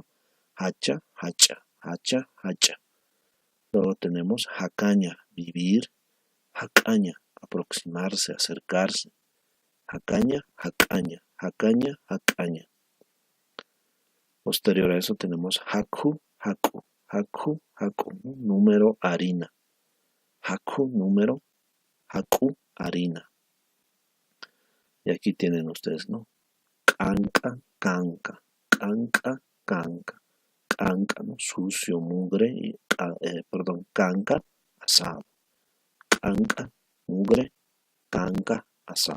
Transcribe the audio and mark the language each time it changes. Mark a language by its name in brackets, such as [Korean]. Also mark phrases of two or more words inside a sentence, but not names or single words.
[Aymara] Hacha, hacha, hacha, hacha. [Spanish] Luego tenemos jacaña, vivir, jacaña, aproximarse, acercarse. [Aymara] Jacaña, jacaña, jacaña, jacaña. [Spanish] Posterior a eso tenemos [Aymara] haku, haku, haku, haku, [Spanish] ¿no? Número, harina. Haku, número, haku, harina. Y aquí tienen ustedes, ¿no? [Aymara] Canca, canca, canca, canca, canca, [Spanish] ¿no? Sucio, mugre, y, perdón, canca, asado. Canca, mugre, canca, asado.